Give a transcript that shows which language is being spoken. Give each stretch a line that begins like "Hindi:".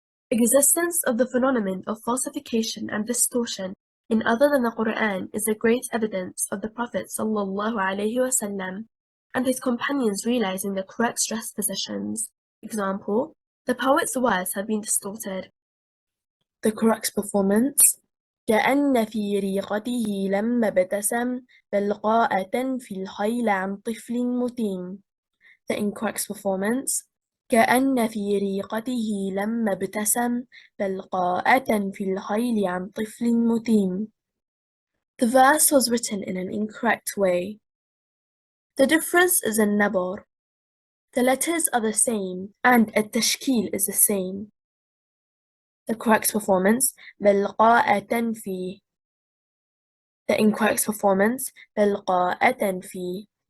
English: Existence of the phenomenon of falsification and distortion in other than the Qur'an is a great evidence of the Prophet ﷺ and his companions realizing the correct stress positions. Example, the poet's words have been distorted. The correct performance:
Arabic: كأن في ريقته لما ابتسم بلقاءة في الخيل عن طفل متيم.
English: The incorrect performance:
Arabic: كأن في ريقته لما ابتسم بلقاءة في الخيل عن طفل متيم.
English: The verse was written in an incorrect way. The difference is in nabr. The letters are the same and التشكيل is the same. The correct performance بلقاءة في. The incorrect performance بلقاءة في.